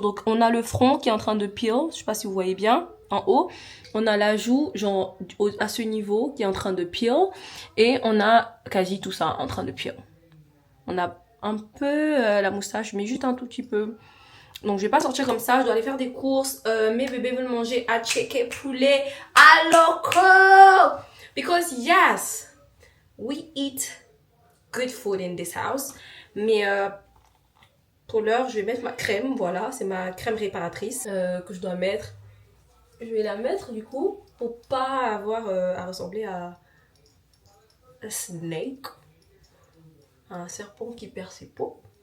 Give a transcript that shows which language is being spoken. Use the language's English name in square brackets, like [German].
[French] Donc on a le front qui est en train de peel. Je sais pas si vous voyez bien. En haut, on a la joue, genre à ce niveau, qui est en train de peel. Et on a quasi tout ça en train de peel. On a un peu la moustache, mais juste un tout petit peu. Donc je vais pas sortir comme ça, je dois aller faire des courses. Mes bébés veulent manger à checker poulet à loco. [English] Because yes, we eat good food in this house. [French] Mais pour l'heure, je vais mettre ma crème. Voilà, c'est ma crème réparatrice que je dois mettre. Je vais la mettre du coup pour pas avoir à ressembler à un snake, un serpent qui perd ses peaux.